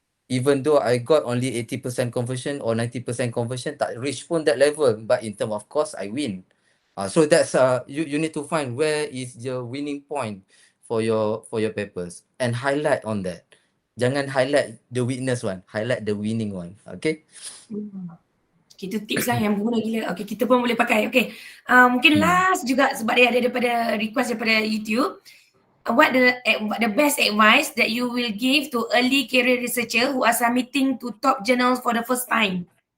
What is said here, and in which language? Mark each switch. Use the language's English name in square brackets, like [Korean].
[English] Even though I got only 80% conversion or 90% conversion, [Malay] tak [English] reach [Malay] pun [English] that level. But in term of cost, I win. So that's you need to find where is your winning point for your papers and highlight on that. [Malay] Jangan [English] highlight the weakness one, highlight the winning one. Okay? [Malay] Kita tips lah yang guna gila. Okay, kita pun boleh pakai. Okay, mungkin last juga sebab dia ada daripada request daripada YouTube. [English] What the best advice that you will give to early career researcher who are submitting to top journals for the first time?